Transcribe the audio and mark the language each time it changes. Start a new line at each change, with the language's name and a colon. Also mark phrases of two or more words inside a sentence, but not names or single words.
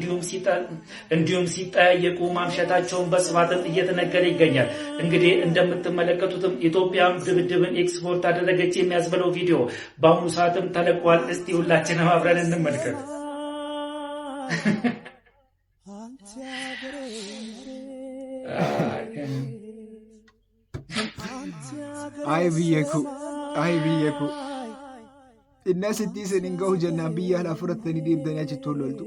Amharic: እንዲሁም ሲጠያየቁ ማምሸታቸውን በስፋት እየተነገረ ይገኛል። እንግዲህ እንደምትመለከቱትም ኢትዮጵያም ድብድብን ኤክስፖርት አደረገች የሚያስብለው ቪዲዮ በአሁኑ ሰዓትም ተለቋል። እስቲ ሁላችንም አብረን እንመልከት።
Oromo: Ay biyyaku inna sitti isin gahu jennaan biyya alaa fudhattanii deemtanii achitti loltu.